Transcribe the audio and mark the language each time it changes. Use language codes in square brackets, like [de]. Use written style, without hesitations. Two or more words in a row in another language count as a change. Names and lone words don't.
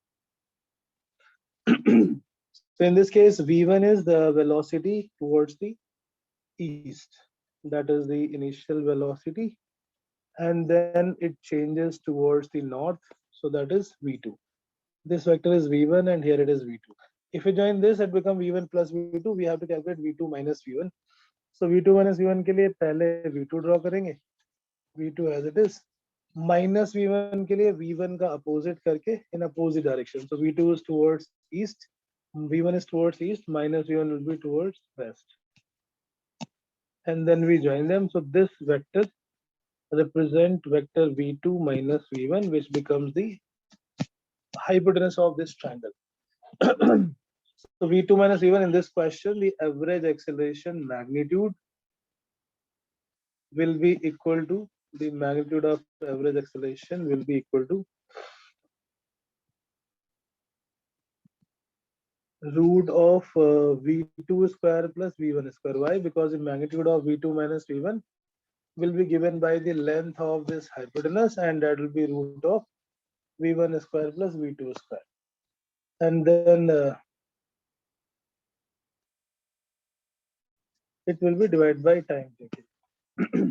[en] So in this case, v1 is the velocity towards the east. That is the initial velocity. And then it changes towards the north. So that is v2. This vector is v1 and here it is v2. If we join this, it becomes v1 plus v2. We have to calculate v2 minus v1. So v2 minus v1 [hi] के लिए पहले v2 ड्रॉ करेंगे. [en] v2 as it is. Minus v1 [hi] के लिए v1 का opposite करके [en] in opposite direction. So v2 is towards east, v1 is towards east, minus v1 will be towards west. And then we join them. So this vector represent vector v2 minus v1, which becomes the hypotenuse of this triangle. So v2 minus v1 in this question, the average acceleration magnitude will be equal to the magnitude of average acceleration will be equal to root of v2 square plus v1 square. Why? Because the magnitude of v2 minus v1 will be given by the length of this hypotenuse, and that will be root of v1 square plus v2 square. and then it will be divided by time taken.